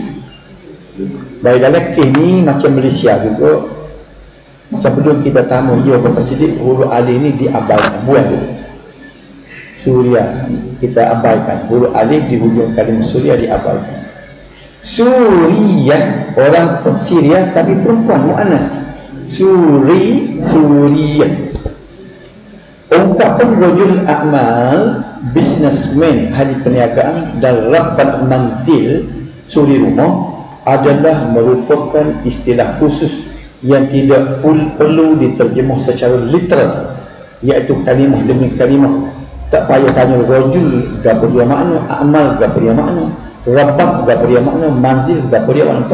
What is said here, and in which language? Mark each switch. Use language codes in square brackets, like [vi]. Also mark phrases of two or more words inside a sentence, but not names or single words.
[ms] Baik dalam ini macam Malaysia juga. Sebelum kita tamu ia bertasydid, huruf alif ni diabaikan, buang dulu. Suria kita abaikan, huruf alif di hujung kalimah Suria diabaikan. Suriah, orang Syria tapi perempuan, muannas. Suriah. Ungkapan [ar] رجل أعمال, [ms] businessman, ahli perniagaan, dan [ar] ربة منزل, [ms] suri rumah, adalah merupakan istilah khusus yang tidak perlu diterjemah secara literal, iaitu kalimah demi kalimah. Tak payah tanya rajul gapo dia makna, amal gapo dia makna, rabbat gapo dia makna, manzil gapo dia makna.